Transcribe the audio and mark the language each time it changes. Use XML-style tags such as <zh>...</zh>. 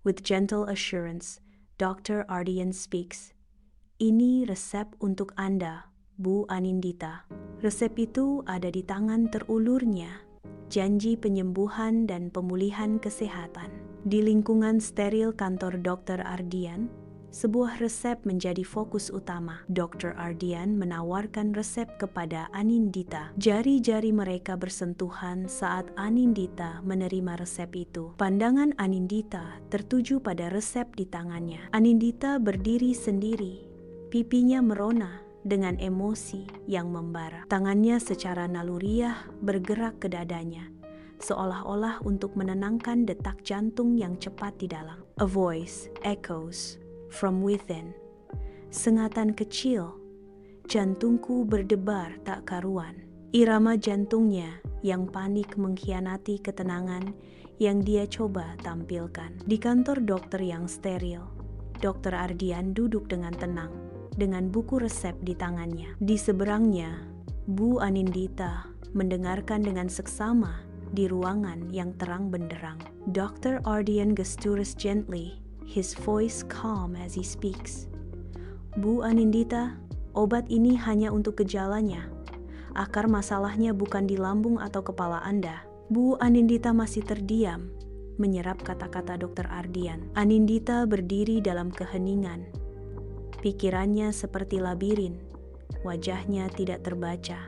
<en>With gentle assurance, Dr. Ardian speaks.</en> <id>Ini resep untuk Anda, Bu Anindita. Resep itu ada di tangan terulurnya. Janji penyembuhan dan pemulihan kesehatan. Di lingkungan steril kantor Dr. Ardian, sebuah resep menjadi fokus utama. Dr. Ardian menawarkan resep kepada Anindita. Jari-jari mereka bersentuhan saat Anindita menerima resep itu. Pandangan Anindita tertuju pada resep di tangannya. Anindita berdiri sendiri, pipinya merona dengan emosi yang membara. Tangannya secara naluriah bergerak ke dadanya, seolah-olah untuk menenangkan detak jantung yang cepat di dalam.</id> <en>A voice echoes from within.</en> <id>Sengatan kecil, jantungku berdebar tak karuan. Irama jantungnya yang panik mengkhianati ketenangan yang dia coba tampilkan. Di kantor dokter yang steril, Dr. Ardian duduk dengan tenang, dengan buku resep di tangannya. Di seberangnya, Bu Anindita mendengarkan dengan seksama di ruangan yang terang benderang. Dr.</id> <en>Ardian gestures gently, his voice calm as he speaks.</en> <id>Bu Anindita, obat ini hanya untuk gejalanya. Akar masalahnya bukan di lambung atau kepala Anda. Bu Anindita masih terdiam, menyerap kata-kata Dr. Ardian. Anindita berdiri dalam keheningan. Pikirannya seperti labirin, wajahnya tidak terbaca.</id>